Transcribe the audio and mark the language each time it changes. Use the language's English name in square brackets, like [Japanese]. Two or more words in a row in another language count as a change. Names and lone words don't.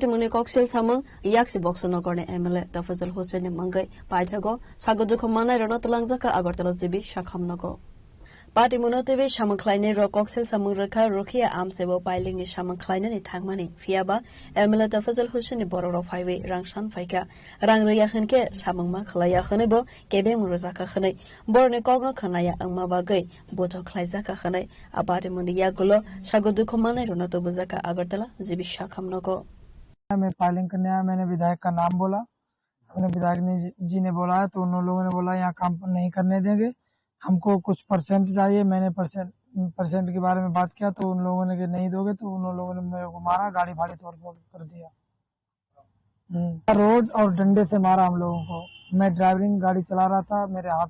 [Kok Borok] muni koksil samang yaksi boxono korne MLA Tafazul Hussein ne mangai paithago sagojuko manai rona talangjaka agartala jibi shakhamnago party munotebe samang khlaine ro koksil samang rakha rokhia amsebo piling ni samang khlaina ni thangmani fiaba MLA Tafazul Hussein ni borok phaiwe rangsan phaika rang riya khenke samang ma khlaya khnebo kebe muruzaka khnai borne kokno khnaya angma bagai boto khlaijaka khnai abade mundiya gulo sagojuko manai rona to buzaka agartala jibi shakhamnago [Hindi] मैं फाइलिंग करने आया मैंने विधायक का नाम बोला मैंने विधायक जी ने बोला तो उन लोगों ने बोला यहाँ काम नहीं करने देंगे हमको कुछ परसेंट चाहिए मैंने परसेंट के बारे में बात किया तो उन लोगों ने नहीं दोगे तो उन लोगों ने मेरे को मारा गाड़ी भाड़ी तोड़ फोड़ कर दिया रोड और डंडे से मारा हम लोगों को मैं ड्राइविंग गाड़ी चला रहा था मेरे हाथ